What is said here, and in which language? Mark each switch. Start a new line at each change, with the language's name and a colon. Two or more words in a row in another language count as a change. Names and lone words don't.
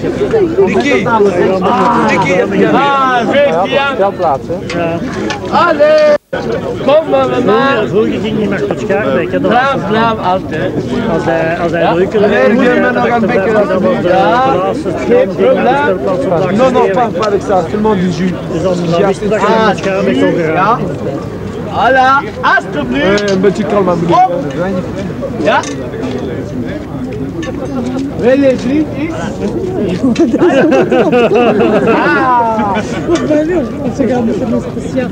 Dutch: Nicky! Ah, 15 jaar! Veldplaats, hè? Allee! Kom maar, mama! Vroeger ging hij maar tot Schaarbeek. Blauw, altijd. Als hij leuker was, dan nog een beetje dan was de laatste probleem.
French: Non, pas avec ça, seulement du jus.
Dutch: Dus dan wist je dat je naar Schaarbeek kon geraken. Voilà, alsjeblieft! Een beetje kalm aan Ja? Wil je vriend? Ze gaan met een speciaal.